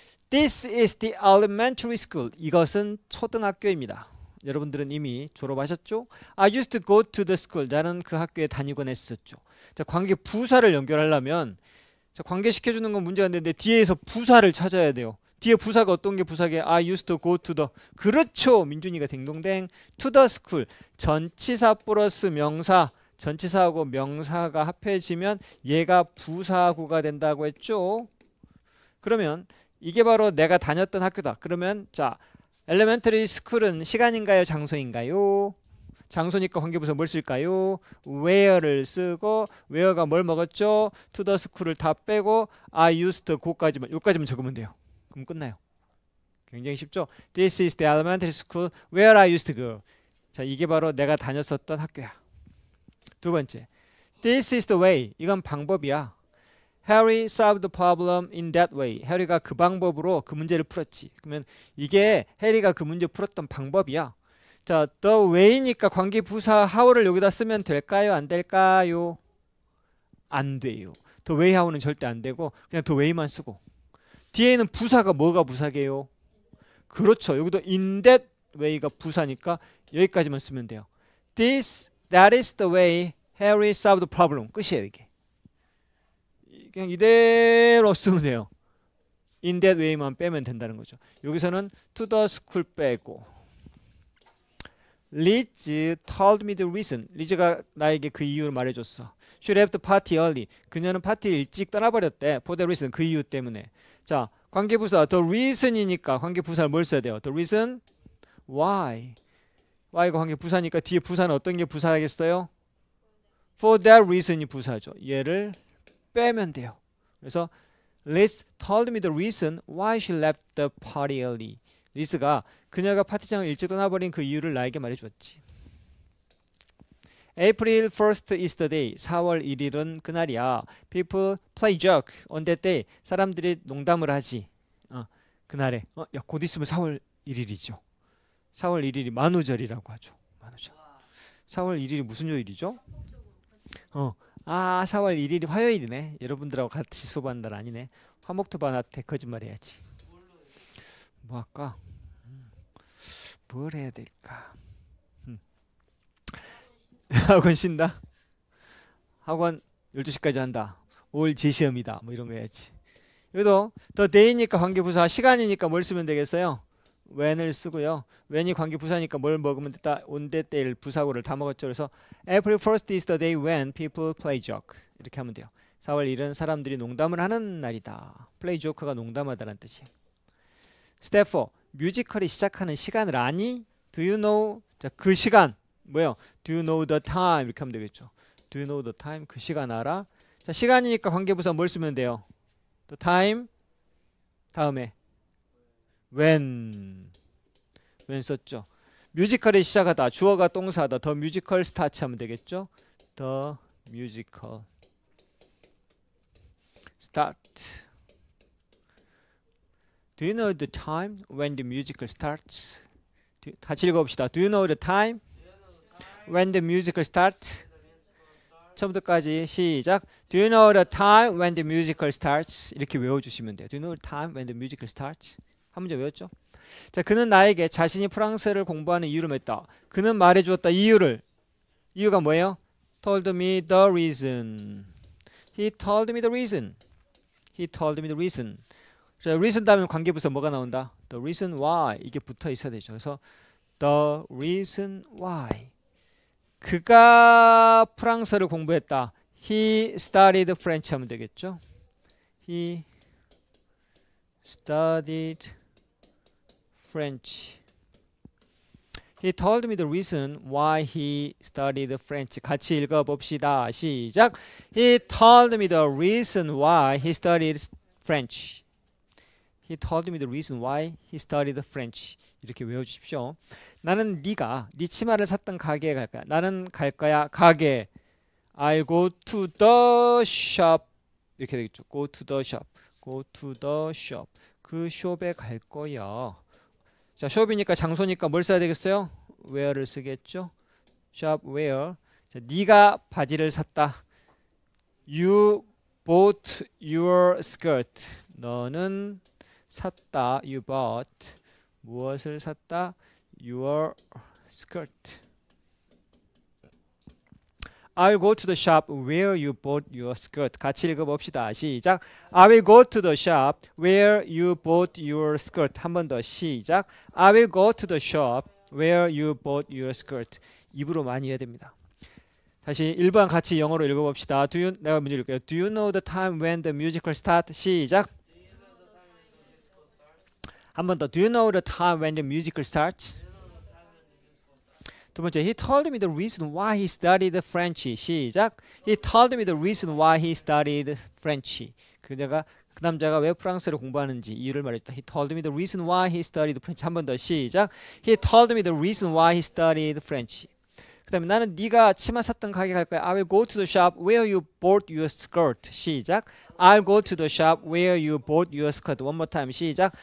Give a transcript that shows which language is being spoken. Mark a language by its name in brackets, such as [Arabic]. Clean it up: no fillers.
[English] This is the elementary school. [Korean] 이것은 초등학교입니다. 여러분들은 이미 졸업하셨죠? [English] I used to go to the school. [Korean] 나는 그 학교에 다니곤 했었죠. 자, 관계 부사를 연결하려면 자, 관계시켜주는 건 문제가 안 되는데 뒤에서 부사를 찾아야 돼요. 뒤에 부사가 어떤 게 부사게? [English] I used to go to the. [Korean] 그렇죠. 민준이가 댕동댕. [English] To the school. [Korean] 전치사 플러스 명사. 전치사하고 명사가 합해지면 얘가 부사구가 된다고 했죠. 그러면 이게 바로 내가 다녔던 학교다. 그러면 자, elementary school은 시간인가요? 장소인가요? 장소니까 관계부사 뭘 쓸까요? where를 쓰고 where가 뭘 먹었죠? [English] to the school [Korean] 을 다 빼고 [English] I used to go [Korean] 까지만 여기까지만 적으면 돼요. 그럼 끝나요. 굉장히 쉽죠? [English] This is the elementary school where I used to go. [Korean] 자, 이게 바로 내가 다녔었던 학교야. 두 번째, [English] This is the way. [Korean] 이건 방법이야. [English] Harry solved the problem in that way. [Korean] 해리가 그 방법으로 그 문제를 풀었지. 그러면 이게 해리가 그 문제 풀었던 방법이야. 자, the way니까 관계 부사 how를 여기다 쓰면 될까요? 안 될까요? 안 돼요. the way how는 절대 안 되고 그냥 the way만 쓰고. 뒤에는 부사가 뭐가 부사게요? 그렇죠. 여기도 in that way가 부사니까 여기까지만 쓰면 돼요. [English] That is the way Harry solved the problem. [Korean] 끝이에요, 이게. 그냥 이대로 쓰면 돼요. [English] In that way [Korean] 만 빼면 된다는 거죠. 여기서는 [English] to the school [Korean] 빼고 [English] Liz told me the reason. [Korean] 리즈가 나에게 그 이유를 말해줬어. [English] She left the party early. [Korean] 그녀는 파티를 일찍 떠나버렸대. [English] For the reason. [Korean] 그 이유 때문에. 자, 관계부사 the reason이니까 관계부사를 뭘 써야 돼요? [English] The reason why. [Korean] Y가 관계부사니까 뒤에 부사는 어떤 게 부사하겠어요? [English] For that reason이 부사죠. [Korean] 얘를 빼면 돼요. 그래서 [English] Liz told me the reason why she left the party early. [Korean] 리스가 그녀가 파티장을 일찍 떠나버린 그 이유를 나에게 말해주었지. [English] April 1st is the day. [Korean] 4월 1일은 그날이야. [English] People play joke on that day. [Korean] 사람들이 농담을 하지. 그날에. 야, 곧 있으면 4월 1일이죠. 4월 1일이 만우절이라고 하죠. 만우절. 4월 1일이 무슨 요일이죠? 4월 1일이 화요일이네. 여러분들하고 같이 수업하는 날 아니네. 화목토반한테 거짓말해야지. 뭐 할까? 뭘 해야 될까? 학원 쉰다? 학원 12시까지 한다. 올 재시험이다. 뭐 이런 거 해야지. 여기도 더 day니까 관계부사, 시간이니까 뭘 쓰면 되겠어요? when을 쓰고요. when이 관계부사니까 뭘 먹으면 됐다. on that day를 부사구를 다 먹었죠. 그래서 [English] April 1st is the day when people play joke. [Korean] 이렇게 하면 돼요. 4월 1일은 사람들이 농담을 하는 날이다. play joke가 농담하다는 뜻이에요. Step 4. 뮤지컬이 시작하는 시간을 아니? [English] Do you know? [Korean] 자, 그 시간 뭐요? [English] Do you know the time? [Korean] 이렇게 하면 되겠죠. [English] Do you know the time? [Korean] 그 시간 알아? 자, 시간이니까 관계부사 뭘 쓰면 돼요? [English] The time 다음에 when 썼죠. [Korean] 뮤지컬이 시작하다. 주어가 동사다. [English] The musical starts [Korean] 하면 되겠죠. [English] The musical start. Do you know the time when the musical starts? [Korean] 같이 읽어봅시다. [English] Do you know the time when the musical starts? [Korean] 처음부터까지 시작. [English] Do you know the time when the musical starts? [Korean] 이렇게 외워주시면 돼요. [English] Do you know the time when the musical starts? [Korean] 한 문제 외웠죠? 자, 그는 나에게 자신이 프랑스를 공부하는 이유를 맺다. 그는 말해주었다. 이유가 뭐예요? [English] Told me the reason. He told me the reason. He told me the reason. [Korean] 자, reason 다음에 관계부사 뭐가 나온다? [English] The reason why. 이게 붙어 있어야 되죠. 그래서 the reason why. [Korean] 그가 프랑스어를 공부했다. [English] He studied French [Korean] 하면 되겠죠. [English] He studied French. He told me the reason why he studied French. [Korean] 같이 읽어봅시다. 시작. [English] He told me the reason why he studied French. He told me the reason why he studied French. [Korean] 이렇게 외워주십시오. 나는 네가 네 치마를 샀던 가게에 갈 거야. 나는 갈 거야. 가게. [English] I'll go to the shop. [Korean] 이렇게 되겠죠. [English] Go to the shop. Go to the shop. [Korean] 그 숍에 갈 거야. 자, 숍이니까 장소니까 뭘 써야 되겠어요? where를 쓰겠죠. shop where. 자, 네가 바지를 샀다. [English] You bought your skirt. [Korean] 너는 샀다. You bought. 무엇을 샀다? [English] Your skirt. I will go to the shop where you bought your skirt. [Korean] 같이 읽어봅시다. 시작. [English] I will go to the shop where you bought your skirt. [Korean] 한 번 더 시작. [English] I will go to the shop where you bought your skirt. [Korean] 입으로 많이 해야 됩니다. 다시 1번 같이 영어로 읽어봅시다. 내가 문제 읽을게요. [English] Do you know the time when the musical starts? [Korean] 시작. 한 번 더. [English] Do you know the time when the musical starts? [Korean] 두 번째. [English] He told me the reason why he studied French. [Korean] 시작. [English] He told me the reason why he studied French. [Korean] 그 남자가 왜 프랑스어를 공부하는지 이유를 말했다. [English] He told me the reason why he studied French. [Korean] 한 번 더 시작. [English] He told me the reason why he studied French. [Korean] 그 다음에 나는 네가 치마 샀던 가게 갈 거야. [English] I will go to the shop where you bought your skirt. [Korean] 시작. [English] I'll go to the shop where you bought your skirt. One more time. [Korean] 시작.